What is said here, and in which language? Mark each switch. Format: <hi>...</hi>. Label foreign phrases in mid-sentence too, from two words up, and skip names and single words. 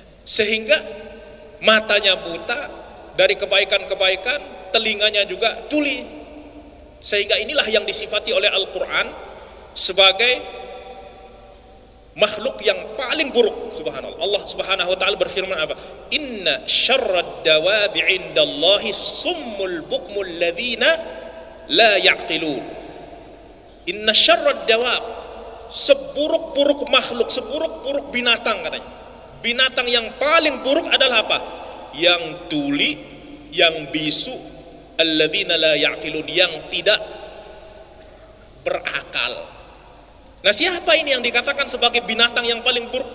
<id>Sehingga matanya buta dari kebaikan-kebaikan, telinganya juga tuli. Sehingga inilah yang disifati oleh Al-Quran sebagai makhluk yang paling buruk.</id> <ar>سبحان الله. الله سبحانه وتعالى</ar> <id>berfirman apa?</id> <ar>إن شر الدواب عند الله الصم البكم الذين لا يعقلون. إن شر الدواب,</ar> <id>seburuk-buruk makhluk, seburuk-buruk binatang katanya. Binatang yang paling buruk adalah apa? Yang tuli, yang bisu,</id> <ar>الذين لا يعقلون,</ar> <id>yang tidak berakal. Nah, siapa ini yang dikatakan sebagai binatang yang paling buruk?</id>